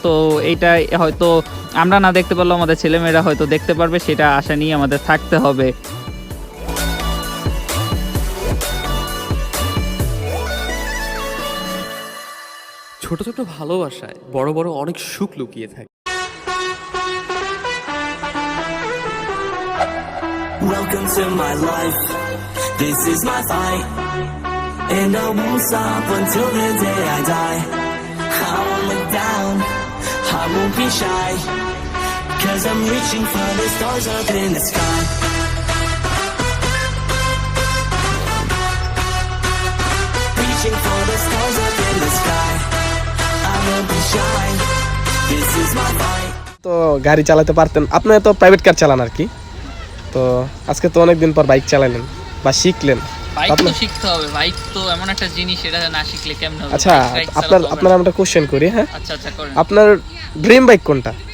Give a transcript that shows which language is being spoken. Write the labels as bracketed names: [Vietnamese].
[Bangla] তো এইটা হয়তো আমরা না দেখতে পারলেও আমাদের ছেলেমেয়েরা হয়তো দেখতে পারবে, সেটা আশা নিয়ে আমাদের থাকতে হবে। ছোট ছোট ভালোবাসায় বড় বড় অনেক সুখ লুকিয়ে থাকে। [English] Welcome to my life, this is my fight, and I won't stop until the day I die. I won't look down, I won't be shy, 'cause I'm reaching for the stars up in the sky. Reaching for the stars up in the sky, I won't be shy, this is my fight. [Bangla] তো গাড়ি চালাতে পারতেন, আপনি তো private car চালান আর কি, তো আজকে তো অনেকদিন পর বাইক চালালেন বা শিখলেন। বাইক তো শিখতে হবে, বাইক তো এমন একটা জিনিস, এটা না শিখলে কেমনে হবে? আচ্ছা, আপনার আমরা কোশ্চেন করি, হ্যাঁ আচ্ছা করেন। আপনার ড্রিম বাইক কোনটা?